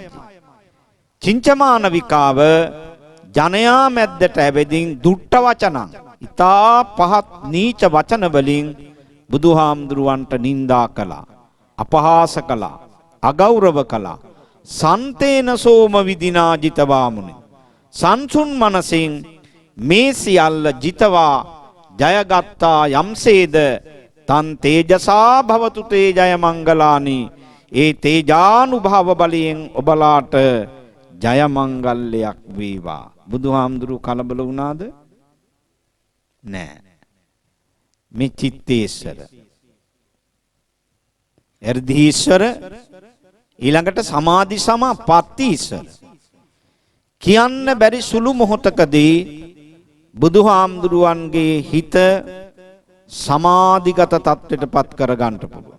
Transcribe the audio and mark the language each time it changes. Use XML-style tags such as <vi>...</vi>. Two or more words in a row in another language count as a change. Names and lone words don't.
<si>චින්චමාන විකාව ජනයා මැද්දට ඇවිදින්</si> <pi>දුට්ට වචනං</pi> <si>ඊතා පහත් නීච වචන වලින් බුදුහාමුදුරුවන්ට නිඳා කළා, අපහාස කළා, අගෞරව කළා.</si> <pi>සන්තේන සෝම විදිනා ජිතවාමුනි.</pi> <si>සංසුන් මනසින් මේ සියල්ල ජිතවා ජයගත්තා යම්සේද</si> <pi>තන් තේජසා භවතු තේ ජය මංගලානි.</pi> <si>ඒ තේජානුභව බලයෙන් ඔබලාට ජය මංගල්‍යයක් වේවා. බුදුහාමුදුරුවෝ කලබල වුණාද? නෑ. මේ චිත්තේශ්වර, එර්ධීශ්වර, ඊළඟට සමාධි සමාපත්තීශ්වර කියන්න බැරි සුළු මොහොතකදී බුදුහාමුදුරුවන්ගේ හිත සමාධිගත තත්ත්වයට පත් කර ගන්නට පුළුවන්.</si>